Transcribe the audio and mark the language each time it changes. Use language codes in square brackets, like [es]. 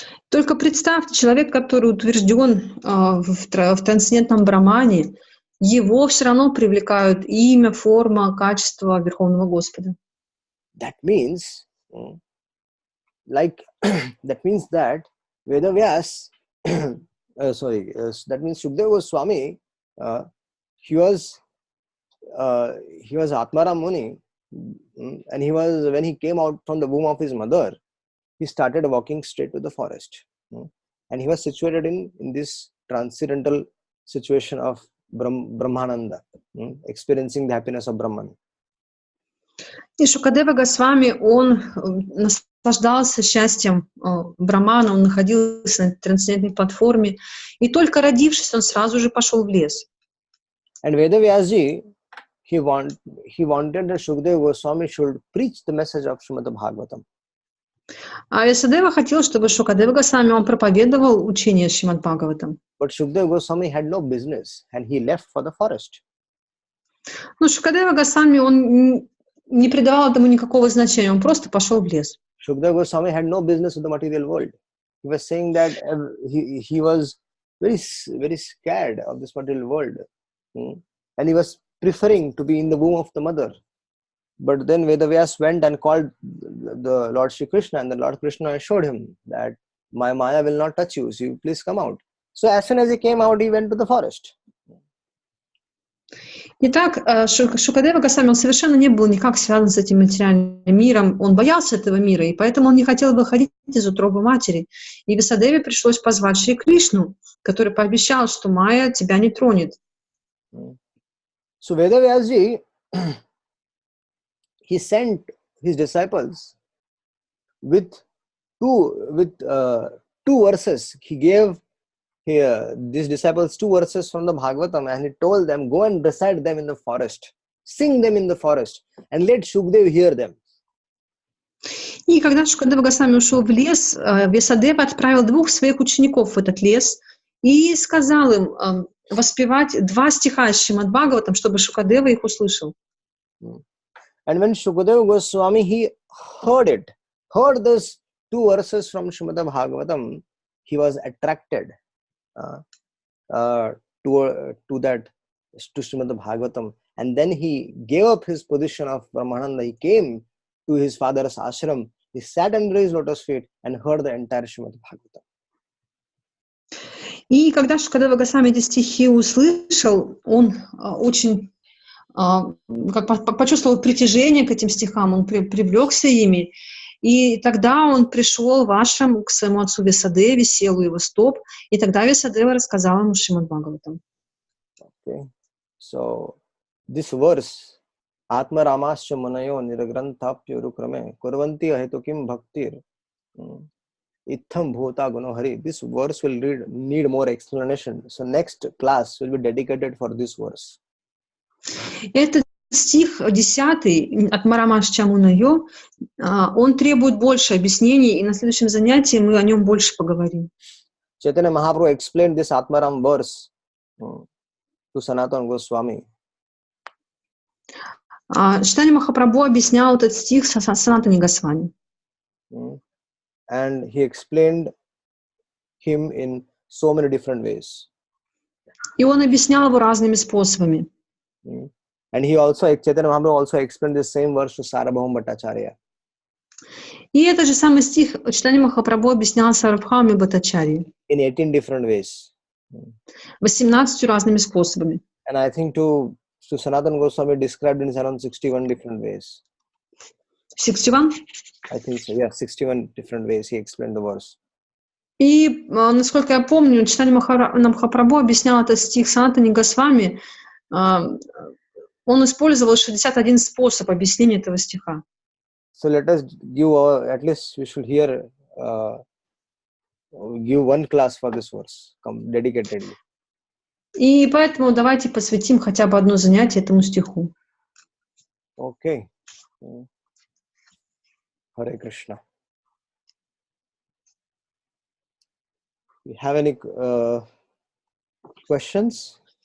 [ru] Только представьте, человек, который утвержден в трансцендентном Брамане, его все равно привлекают имя, форма, качество Верховного Господа. [en] That means that Vedavyas, that means Shukadeva Goswami, he was Atmaram Muni, and when he came out from the womb of his mother, he started walking straight to the forest, and he was situated in this transcendental situation of Brahmananda, experiencing the happiness of Brahman. [ru] И Шукадева Госвами, он наслаждался счастьем Брамана, он находился на трансцендентной платформе, и только родившись, он сразу же пошел в лес. [en] And Vedavyasji, he wanted that Shukadeva Goswami should preach the message of Shrimad Bhagavatam. [ru] А Вьясадева хотел, чтобы Шукадева Госвами, он проповедовал учение Шримад Бхагаватам. [en] But Shukadeva Goswami had no business, and he left for the forest. [ru] Но Шукадева Госвами, он не придавал этому никакого значения, он просто пошел в лес. [en] Shukadeva Goswami had no business with the material world. He was saying that he was very, very scared of this material world, and he was preferring to be in the womb of the mother. But then Vedavyas went and called the Lord Shri Krishna, and the Lord Krishna assured him that my Maya will not touch you, so you please come out. So as soon as he came out, he went to the forest. [ru] Итак, Шукадева Госвами, он совершенно не был никак связан с этим материальным миром. Он боялся этого мира, и поэтому он не хотел выходить из утробы матери. И Весадеве пришлось позвать Шри Кришну, который пообещал, что Майя тебя не тронет. [en] So Vedavyasji, he sent his disciples with two verses. He gave these disciples 2 verses from the Bhagavatam, and he told them, go and recite them in the forest, sing them in the forest, and let Shukdev hear them. [ru] И когда Шукадева Госвами ушел в лес, Весадева отправил 2 своих учеников в этот лес и сказал им воспевать 2 стиха из Шримад Бхагаватам, чтобы Шукадева их услышал. [en] And when Shukadeva Goswami, he heard those 2 verses from Shrimad Bhagavatam, he was attracted to Shrimad Bhagavatam, and then he gave up his position of Brahmananda. He came to his father's ashram, he sat under his lotus feet and heard the entire Shrimad Bhagavatam. [ru] И когда Шукадева Госвами эти стихи услышал, он очень почувствовал притяжение к этим стихам, он привлекся ими. И тогда он пришел в ашрам к своему отцу Весадеве, сел у его стоп, и тогда Весадева рассказал ему Шримад Бхагаватам. [en] Okay. So, this verse, [sa] Atma Ramascha Manayo Niragrantapya Rukrame Kurvanti Ahitukim Bhaktir Itham Bhota Gunohari. [en] This verse will need more explanation. So, next class will be dedicated for this verse. [ru] Этот стих 10 от Марамаш Чамунайо, он требует больше объяснений, и на следующем занятии мы о нем больше поговорим. [en] Chaitanya Mahaprabhu explained this Atmaram verse to Sanatana Goswami. [ru] Чайтанья Махапрабху объяснял этот стих Санатане Госвами. [en] And he explained him in so many different ways. [ru] И он объяснял его разными способами. [en] And he also, Chaitanya Mahaprabhu also explained the same verse to Sarabhama Bhattacharya. [ru] И этот же самый стих Чайтанья Махапрабху объяснял Сарабхаме Бхаттачарье. [en] In 18 different ways. [ru] 18 разными способами. [en] And I think to Sanatana Goswami described in around 61 different ways. 61? I think so, yeah, 61 different ways he explained the verse. [ru] И, насколько я помню, Чайтанья Махапрабху объяснял этот стих Санатане Госвами. Он использовал 61 способ объяснения этого стиха. [en] So let us give at least we should give one class for this verse, dedicatedly. [ru] И поэтому давайте посвятим хотя бы одно занятие этому стиху. [en] Okay. Hare Krishna. You have any questions?